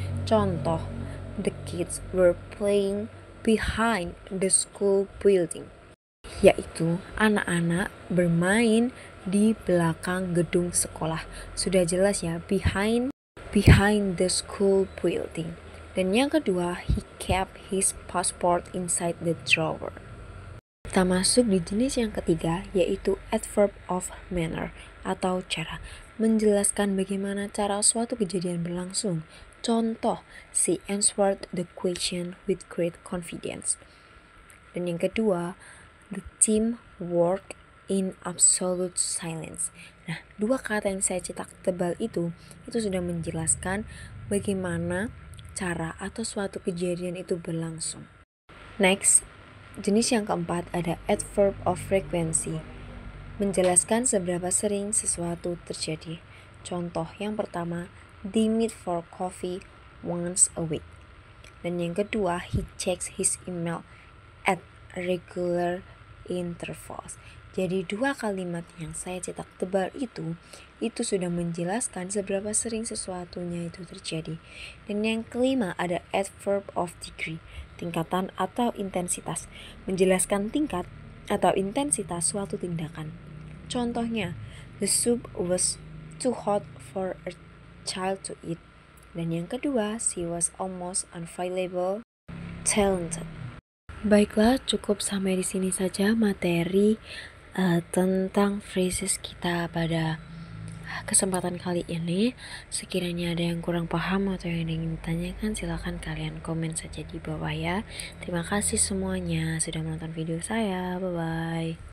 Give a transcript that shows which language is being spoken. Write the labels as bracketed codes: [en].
[id] Contoh, [en] the kids were playing behind the school building. [id] Yaitu anak-anak bermain di belakang gedung sekolah. Sudah jelas ya, [en] behind the school building. [id] Dan yang kedua, [en] he kept his passport inside the drawer. [id] Kita masuk di jenis yang ketiga yaitu adverb of manner atau cara, menjelaskan bagaimana cara suatu kejadian berlangsung. Contoh, [en] she answered the question with great confidence. [id] Dan yang kedua, [en] the team worked in absolute silence. [id] Nah, dua kata yang saya cetak tebal itu sudah menjelaskan bagaimana cara atau suatu kejadian itu berlangsung. Next, jenis yang keempat ada adverb of frequency, menjelaskan seberapa sering sesuatu terjadi. Contoh yang pertama, [en] they meet for coffee once a week. [id] Dan yang kedua, [en] he checks his email at regular intervals. [id] Jadi dua kalimat yang saya cetak tebal itu sudah menjelaskan seberapa sering sesuatunya itu terjadi. Dan yang kelima ada adverb of degree, tingkatan atau intensitas, menjelaskan tingkat atau intensitas suatu tindakan. Contohnya, [en] the soup was too hot for a child to eat. [id] Dan yang kedua, [en] she was almost unavailable, talented. [id] Baiklah, cukup sampai di sini saja materi tentang phrases kita pada kesempatan kali ini. Sekiranya ada yang kurang paham atau yang ingin ditanyakan, silakan kalian komen saja di bawah ya. Terima kasih semuanya sudah menonton video saya. Bye bye.